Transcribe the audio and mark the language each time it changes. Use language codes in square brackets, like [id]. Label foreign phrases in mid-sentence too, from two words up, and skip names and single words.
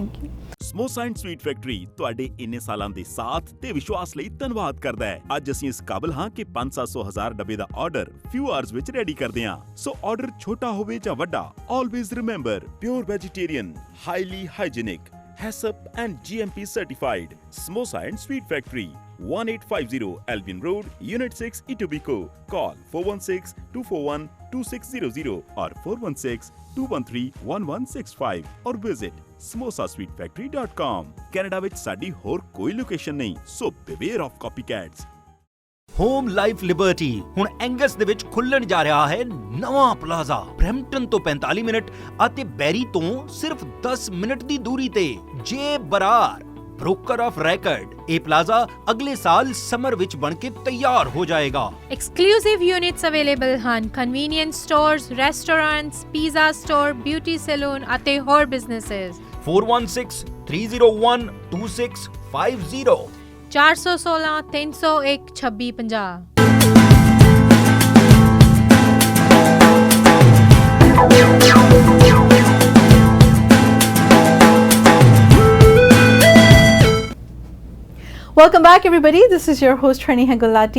[en] thank you. [pa] ਸਮੋਸਾ ਐਂਡ ਸਵੀਟ ਫੈਕਟਰੀ ਤੁਹਾਡੇ ਇੰਨੇ ਸਾਲਾਂ ਦੇ ਸਾਥ ਤੇ ਵਿਸ਼ਵਾਸ ਲਈ ਧੰਨਵਾਦ ਕਰਦਾ ਹੈ। ਅੱਜ ਅਸੀਂ ਇਸ ਕਾਬਲ ਹਾਂ ਕਿ 500-700 ਡੱਬੇ ਦਾ ਆਰਡਰ [en] few hours [pa] ਵਿੱਚ ਰੈਡੀ ਕਰਦੇ ਹਾਂ। ਸੋ ਆਰਡਰ ਛੋਟਾ ਹੋਵੇ ਜਾਂ ਵੱਡਾ, [en] always remember pure vegetarian, highly hygienic, HACCP and GMP certified. Samosa and Sweet Factory, 1850 Albion Road, Unit 6, Etobicoke. Call 416-241-2600 or 416-213-1165 or visit samosasweetfactory.com. [pa] ਕੈਨੇਡਾ ਵਿੱਚ ਸਾਡੀ ਹੋਰ ਕੋਈ ਲੋਕੇਸ਼ਨ ਨਹੀਂ, ਸੋ [en] beware of copycats. [pa] ਹੋਮ ਲਾਈਫ ਲਿਬਰਟੀ ਹੁਣ ਐਂਗਸ ਦੇ ਵਿੱਚ ਖੁੱਲਣ ਜਾ ਰਿਹਾ ਹੈ ਨਵਾਂ ਪਲਾਜ਼ਾ। ਬਰੈਂਪਟਨ ਤੋਂ 45 ਮਿੰਟ ਅਤੇ ਬੈਰੀ ਤੋਂ ਸਿਰਫ 10 ਮਿੰਟ ਦੀ ਦੂਰੀ ਤੇ। ਜੇ ਬਰਾਰ [en] broker of record, [pa] ਇਹ ਪਲਾਜ਼ਾ ਅਗਲੇ ਸਾਲ ਸਮਰ ਵਿੱਚ ਬਣ ਕੇ ਤਿਆਰ ਹੋ ਜਾਏਗਾ। [en] Exclusive units available ਹਨ, convenience stores, restaurants, pizza store, beauty salon [pa] ਅਤੇ ਹੋਰ [en] businesses। 416-301-2650 416 301 2650। Welcome back everybody, this is your host Rani Gulati.